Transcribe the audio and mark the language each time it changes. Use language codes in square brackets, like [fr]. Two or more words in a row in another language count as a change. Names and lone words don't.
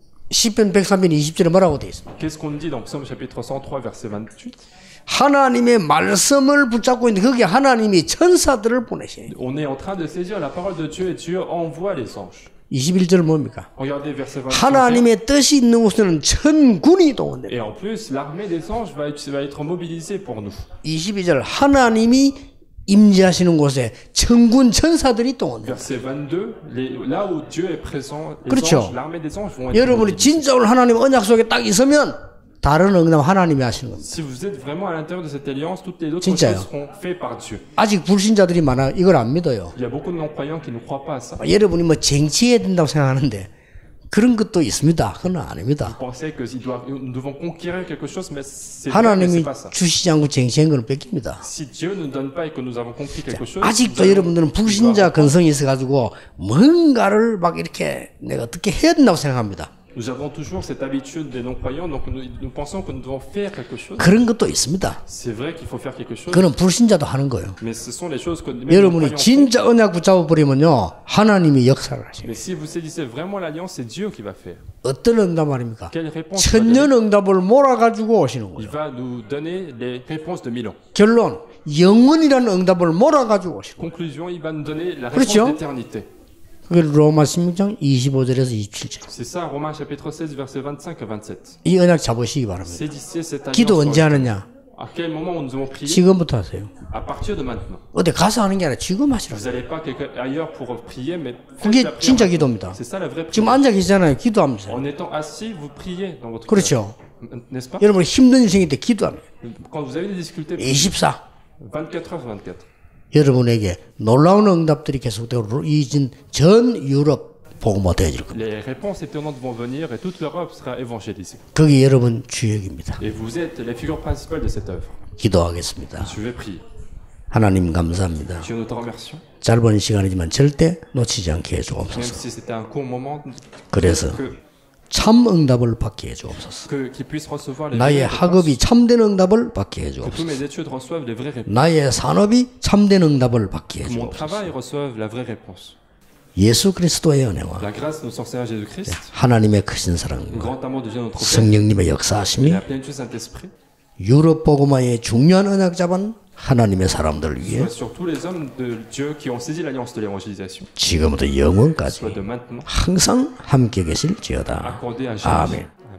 [ko] 시편 103편 20절에 뭐라고 되어 있습니까? [fr] Qu'est-ce qu'on dit dans Psaume chapitre 103, verset 28? [ko] 하나님의 말씀을 붙잡고 있는데 거기에 하나님이 천사들을 보내셔요. [fr] On est en train de saisir la parole de Dieu et Dieu envoie les anges. [ko] 21절은 뭡니까? [fr] Regardez verset 28. [ko] 하나님의 뜻이 있는 곳에는 천군이 동원됩니다. [fr] Et en plus, l'armée des anges va être mobilisée pour nous. [ko] 22절 하나님이 임재하시는 곳에 천군 천사들이 동원됩니다. [fr] Verset 22, là où Dieu est présent, les [ko] 그렇죠. [fr] anges, l'armée des anges vont être [ko] 여러분이 [fr] mobilisés. [ko] 진짜 오늘 하나님 언약 속에 딱 있으면 다른 응답 하나님이 하시는 겁니다. [fr] Si vous êtes vraiment à l'intérieur de cette alliance, toutes les autres [ko] 진짜요. [fr] choses seront faites par Dieu. [ko] 아직 불신자들이 많아 이걸 안 믿어요. [fr] Il y a beaucoup de non-croyants qui ne croient pas à ça. [ko] 여러분이 뭐 쟁취해야 된다고 생각하는데 그런 것도 있습니다. 그건 아닙니다. [fr] Pensez que nous devons conquérir quelque chose, mais c'est vrai, mais [ko] 하나님이 [fr] c'est pas ça. [ko] 주시지 않고 쟁취한 걸 뺏깁니다. [fr] Si Dieu ne nous donne pas et que nous avons conquis quelque chose, [ko] 아직도 여러분들은 불신자 근성이 있어가지고 뭔가를 막 이렇게 내가 어떻게 해야 된다고 생각합니다. [fr] nous avons toujours cette habitude des non-croyants, donc nous pensons que nous devons faire quelque chose. [ko] 그런 것도 있습니다. [fr] C'est vrai qu'il faut faire quelque chose, [ko] 그건 불신자도 하는 거예요. [fr] mais ce sont les choses que même les [ko] 여러분이 [fr] non-croyants font. [ko] 진짜 언약 붙잡아 버리면요 하나님이 역사를 하셔요. [fr] Mais si vous saisissez vraiment l'alliance, c'est Dieu qui va faire. [ko] 어떤 응답 말입니까? [fr] Quelle réponse il va donner? [ko] 천년 응답을 몰아가지고 오시는 [fr] Il [ko] 거예요. [fr] va nous donner les réponses de 1000 ans. [ko] 결론 영원이라는 응답을 몰아가지고 오시는 거예요. [fr] Conclusion, il va nous donner la réponse [ko] 그렇죠? [fr] d'éternité. [ko] 그게 로마 16장 25절에서 27절. [fr] C'est ça, Romains chapitre 16, versets 25 à 27. [ko] 이 언약 잡으시기 바랍니다. [fr] Saisissez cette alliance. [ko] 기도 언제 하느냐? [fr] À quel moment nous devons prier? [ko] 지금부터 하세요. [fr] À partir de maintenant. [ko] 어디 가서 하는 게 아니라 지금 하시라고. [fr] Vous n'allez pas ailleurs pour prier, mais faites [ko] 그게 [fr] la prière [ko] 진짜 [fr] maintenant. [ko] 기도입니다. [fr] C'est ça la vraie [ko] 지금 [fr] prière. [ko] 앉아 계시잖아요. 기도하면서. [fr] En étant assis, vous priez dans votre [ko] 그렇죠. [fr] cœur. N'est-ce pas? [ko] 여러분 힘든 인생일 때 기도합니다. [fr] Quand vous avez des difficultés, 24. 24 heures 24. [ko] 여러분에게 놀라운 응답들이 계속되고 이진 전 유럽 복음화 되어질 겁니다. [fr] Les réponses étonnantes vont venir et toute l'Europe sera évangélisée. [ko] 그게 여러분 주역입니다. [fr] Et vous êtes les figures principales de cette œuvre. [ko] 기도하겠습니다. [fr] Je vais prier. [ko] 하나님 감사합니다. [fr] Dieu, nous te remercions. [ko] 짧은 시간이지만 절대 놓치지 않게 [fr] Même [ko] 해주옵소서. [fr] si c'était un court moment, [ko] 그래서 참 응답을 받게 해주옵소서. [fr] qu'ils puissent recevoir les [ko] 나의 [fr] vraies réponses. [ko] 학업이 참된 응답을 받게 [fr] Que tous [ko] 해주옵소서. [fr] mes études reçoivent les vraies réponses. [ko] 나의 산업이 참된 응답을 받게 [fr] Que mon [ko] 해주옵소서. [fr] travail reçoive la vraie réponse. [ko] 예수 그리스도의 은혜와 [fr] La grâce de notre Seigneur Jésus-Christ, [ko] 하나님의 크신 [fr] le [ko] 사랑과 [fr] grand amour de Dieu notre Père, [ko] 성령님의 [fr] et [ko] 역사하심이 [fr] la plénitude du Saint-Esprit, [ko] 유럽 복음화의 중요한 언약 잡은 하나님의 사람들을 위해 [fr] soit sur tous les hommes de Dieu qui ont saisi l'alliance de l'évangélisation, [ko] 지금부터 영원까지 [fr] soit de maintenant, [ko] 항상 함께 계실지어다. [fr] accordé à jamais. [ko] 아멘.